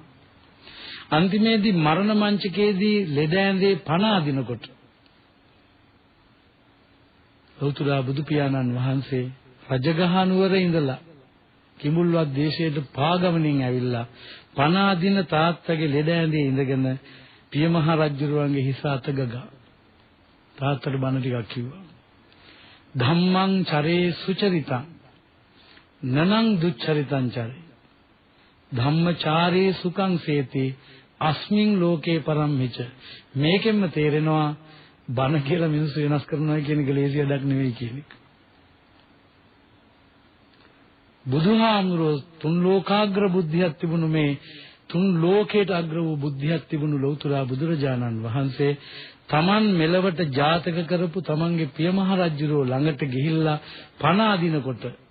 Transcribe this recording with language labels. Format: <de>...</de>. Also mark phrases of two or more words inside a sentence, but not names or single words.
<si>අන්තිමේදී මරණ මංචකයේදී ලෙඩ ඇඳේ පණ අදිනකොට ලෞතර බුදු පියාණන් වහන්සේ රජගහ නුවර ඉඳලා කිඹුල්වත් දේශයට පාගමනින් ඇවිල්ලා පණ අදින තාත්තගේ ලෙඩ ඇඳේ ඉඳගෙන පියමහ රජුරුවන්ගේ හිස අත ගගා තාත්තට බණ ටිකක් කිව්වා.</si> <pi>ධම්මං චරේ සුචරිතං නනං දුච්චරිතං චරේ ධම්මචාරේ සුඛං සේති අස්මින් ලෝකේ පරම්මිච.</pi> <si>මේකෙන්ම තේරෙනවා බණ කියලා මිනිස්සු වෙනස් කරනවා කියන එක ලේසි වැඩක් නෙවෙයි කියන එක. බුදුහාමුදුරුවෝ තුන් ලෝකාග්‍ර බුද්ධියක් තිබුණු මේ තුන් ලෝකයට අග්‍ර වූ බුද්ධියක් තිබුණු ලෞතර බුදුරජාණන් වහන්සේ තමන් මෙලවට ජාතක කරපු තමන්ගේ පියමහ රජුරෝ ළඟට ගිහිල්ලා පණ අදිනකොට</si>